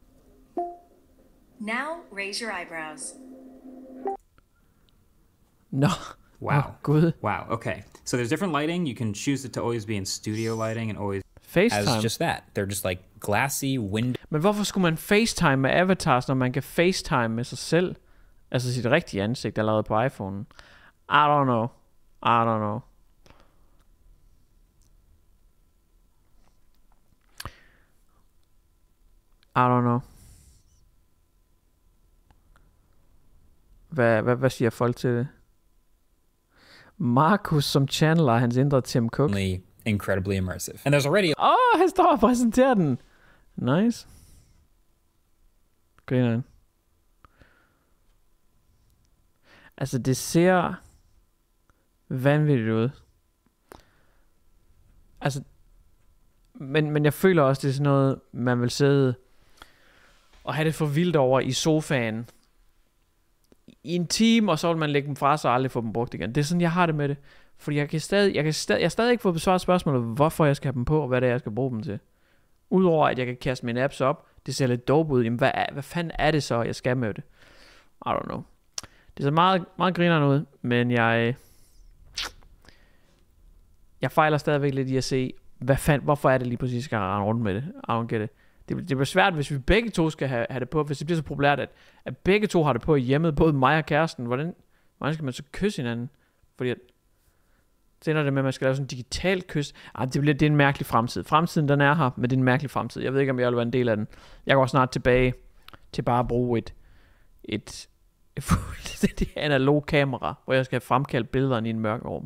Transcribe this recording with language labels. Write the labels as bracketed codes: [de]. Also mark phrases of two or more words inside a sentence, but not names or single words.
[en] Now raise your eyebrows. No. Wow. Oh, good. Wow. Okay. So there's different lighting. You can choose it to always be in studio lighting and always FaceTime. As just that. They're just like glassy window. [da] Men hvorfor skulle man FaceTime med avatars, når man kan FaceTime med sig selv? Altså sit rigtige ansigt allerede på iPhone. [en] I don't know. [da] Hvad siger folk til det? Markus som channeler hans indre Tim Cook. [en] Incredibly immersive. And there's already... [da] han står og præsenterer den. Nice. Grineren. Altså, det ser vanvittigt ud. Altså, men jeg føler også, det er sådan noget, man vil sidde og have det for vildt over i sofaen i en time, og så vil man lægge dem fra sig og aldrig få dem brugt igen. Det er sådan, jeg har det med det. Fordi jeg har stadig ikke fået besvaret spørgsmålet, hvorfor jeg skal have dem på, og hvad det er, jeg skal bruge dem til. Udover at jeg kan kaste mine apps op, det ser lidt dope ud. Jamen, hvad fanden er det så, jeg skal med det? [en] I don't know. [da] Det ser meget, meget grinerende ud, men jeg fejler stadigvæk lidt i at se, hvorfor er det lige præcis, jeg skal rende rundt med det. [en] I don't get it. [da] Det bliver svært, hvis vi begge to skal have det på, hvis det bliver så populært, at begge to har det på i hjemmet, både mig og kæresten. Hvordan skal man så kysse hinanden? Fordi så ender det med, at man skal lave sådan en digital kys. Det er en mærkelig fremtid. Fremtiden, den er her, men det er en mærkelig fremtid. Jeg ved ikke, om jeg vil være en del af den. Jeg går snart tilbage til bare at bruge et analog kamera, hvor jeg skal fremkalde billederne i en mørk rum.